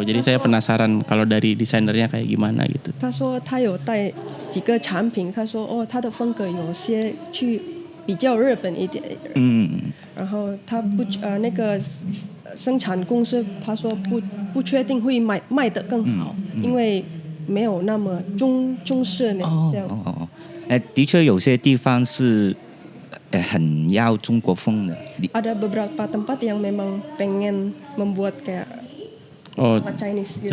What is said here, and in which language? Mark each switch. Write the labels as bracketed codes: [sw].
[id] Jadi saya penasaran kalau dari desainernya kayak gimana gitu. [zh] 他说他有带几个产品，他说他的风格有些去比较日本一点。然后他那个生产公司他说不确定会卖得更好，因为没有那么中式那这样。的确有些地方是很要中国风的。 [id] Ada beberapa tempat yang memang pengen membuat kayak Chinese gitu.